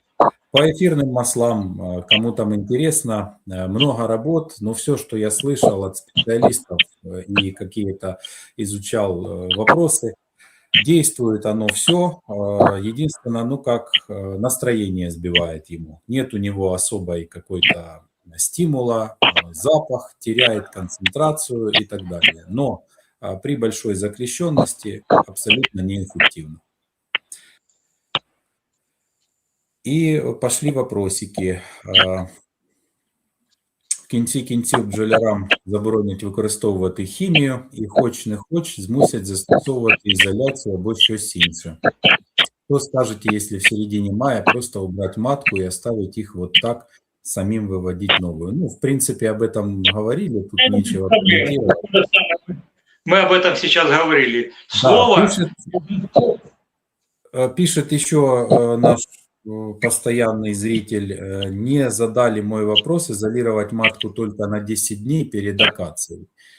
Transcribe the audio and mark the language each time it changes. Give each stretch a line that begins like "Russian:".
Russian: По эфирным маслам, кому там интересно, много работ, но все, что я слышал от специалистов и какие-то изучал вопросы, действует оно все, единственное, ну как настроение сбивает ему. Нет у него особой какой-то стимула, запах, теряет концентрацию и так далее. Но при большой заклещенности абсолютно неэффективно. І пошли вопросики.
Ukrainian: В кінці бджолярам заборонять використовувати хімію і хоч не хоч змусять застосовувати ізоляцію або щось інше.
Russian: Что скажете, если в середине мая просто убрать матку и оставить их вот так, самим выводить новую? Ну, в принципе, об этом говорили, тут нечего комментировать. Мы об этом сейчас говорили. Слово... Да, пишет еще наш постоянный зритель, не задали мой вопрос, изолировать матку только на 10 дней перед акацией.